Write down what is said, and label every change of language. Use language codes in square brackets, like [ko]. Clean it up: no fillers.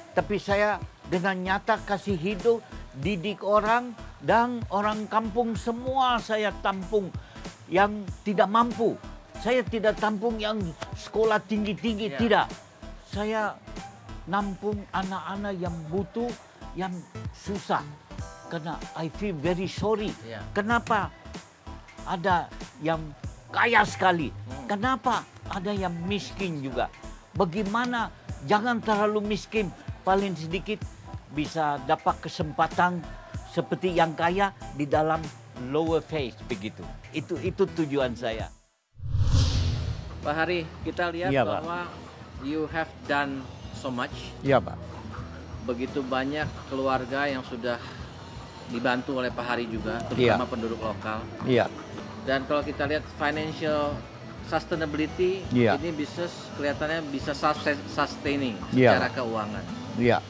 [id] Tapi saya dengan nyata kasih hidup, didik orang, dan orang kampung semua saya tampung yang tidak mampu. Saya tidak tampung yang sekolah tinggi-tinggi, tidak. Saya nampung anak-anak yang butuh, yang susah. Karena [en] I feel very sorry. [id] Kenapa ada yang kaya sekali? Kenapa ada yang miskin juga? Bagaimana jangan terlalu miskin, paling sedikit bisa dapat kesempatan seperti yang kaya di dalam [en] lower phase [id] begitu. Itu tujuan saya. Pak Hari, kita lihat Iya, Pak. bahwa [en] you have done so much. [id] Iya, Pak. Begitu banyak keluarga yang sudah dibantu oleh Pak Hari juga, terutama penduduk lokal. Iya. Dan kalau kita lihat [en] financial sustainability, [id] Iya. ini bisnis kelihatannya bisa [en] sustaining [id] Iya. secara keuangan. Iya.